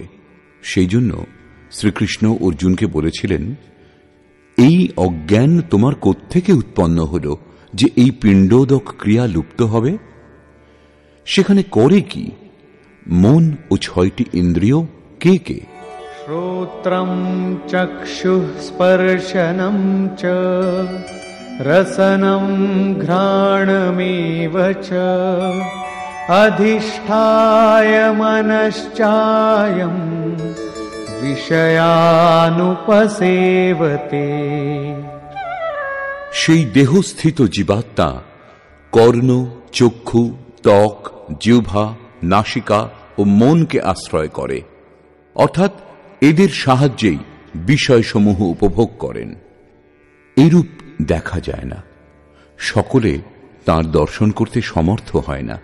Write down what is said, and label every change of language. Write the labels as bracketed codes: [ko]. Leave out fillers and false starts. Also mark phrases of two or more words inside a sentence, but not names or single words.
[bn] সেই জন্য শ্রীকৃষ্ণ অর্জুনকে বলেছিলেন, এই অজ্ঞান তোমার কোত্থেকে উৎপন্ন হল যে এই পিণ্ডোদক ক্রিয়া লুপ্ত হবে? সেখানে করে কি? মন ও 6টি ইন্দ্রিয় কে কে? [sa] শ্রোত্রম চক্ষুঃ স্পর্শনম চ রসনম ঘ্রাণমেব চ অধিষ্ঠায় মনশ্চায়ম বিষয়ানুপসেবতে। [bn] সেই দেহস্থিত জীবাত্মা কর্ণ, চক্ষু, ত্বক, জিহ্বা, নাসিকা ও মনকে আশ্রয় করে, অর্থাৎ এদের সাহায্যেই বিষয়সমূহ উপভোগ করেন। এরূপ দেখা যায় না, সকলে তাঁর দর্শন করতে সমর্থ হয় না।